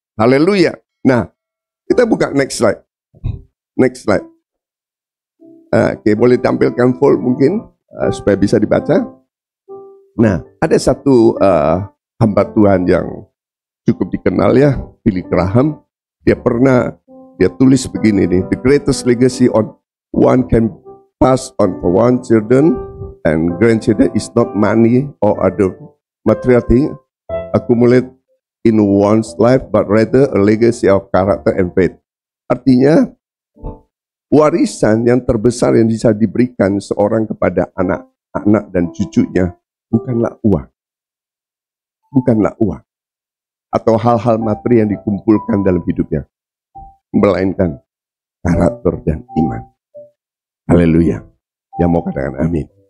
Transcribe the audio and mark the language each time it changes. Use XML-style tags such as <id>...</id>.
<id>Haleluya. Nah, kita buka</id> <en>next slide. Next slide.</en> <id>Oke, boleh tampilkan full mungkin supaya bisa dibaca. Nah, ada satu hamba Tuhan yang cukup dikenal ya, Billy Graham. Dia tulis begini nih,</id> <en>the greatest legacy on one can pass on for one children and grandchildren is not money or other material thing accumulate in one's life, but rather a legacy of character and faith.</en> <id>Artinya, warisan yang terbesar yang bisa diberikan seorang kepada anak-anak dan cucunya bukanlah uang. Bukanlah uang. Atau hal-hal materi yang dikumpulkan dalam hidupnya. Melainkan karakter dan iman. Haleluya. Yang mau katakan amin.</id>